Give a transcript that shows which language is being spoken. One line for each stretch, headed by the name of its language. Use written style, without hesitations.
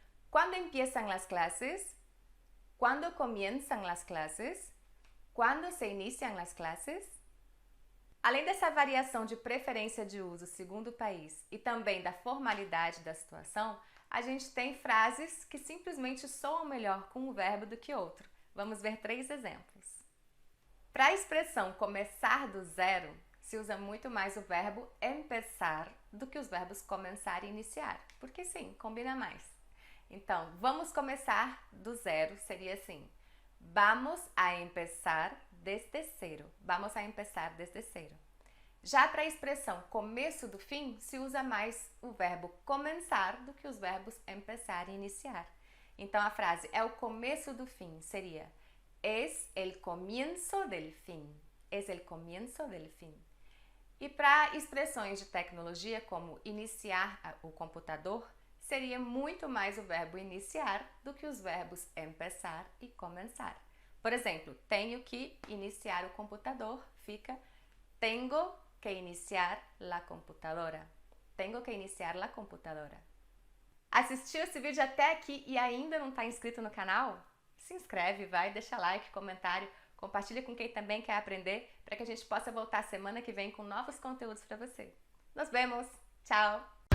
Spanish: ¿Cuándo empiezan las clases? ¿Cuándo comienzan las clases? ¿Cuándo se inician las clases?
Portuguese: Além dessa variação de preferência de uso segundo o país e também da formalidade da situação, a gente tem frases que simplesmente soam melhor com um verbo do que outro. Vamos ver três exemplos. Para a expressão começar do zero, se usa muito mais o verbo empezar do que os verbos começar e iniciar, porque sim, combina mais. Então, vamos começar do zero, seria assim.
Spanish: Vamos a empezar desde cero. Vamos a empezar desde cero.
Portuguese: Já para a expressão começo do fim, se usa mais o verbo comenzar do que os verbos empezar e iniciar. Então, a frase é o começo do fim, seria
Spanish: es el comienzo del fin. Es el comienzo del fin.
Portuguese: E para expressões de tecnologia, como iniciar o computador, seria muito mais o verbo iniciar do que os verbos empezar e comenzar. Por exemplo, tenho que iniciar o computador, fica
Spanish: tengo que iniciar la computadora. Tengo que iniciar la computadora.
Portuguese: Assistiu esse vídeo até aqui e ainda não está inscrito no canal? Se inscreve, vai, deixa like, comentário, compartilha com quem também quer aprender para que a gente possa voltar semana que vem com novos conteúdos para você.
Spanish: Nos vemos!
Portuguese: Tchau!